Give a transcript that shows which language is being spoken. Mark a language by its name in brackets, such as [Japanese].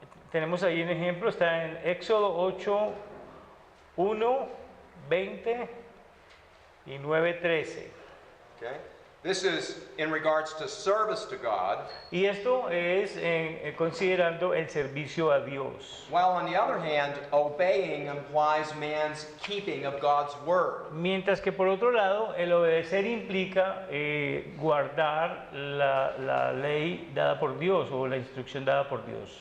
[Spanish] Tenemos ahí un ejemplo, está en Éxodo 8, 1, 20 y 9, 13. [English] Okay? This is in regards to service to God, [Spanish] Y esto es considerando el servicio a Dios. [English] while on the other hand, obeying implies man's keeping of God's word. [Spanish] Mientras que por otro lado, el obedecer implica guardar la ley dada por Dios o la instrucción dada por Dios.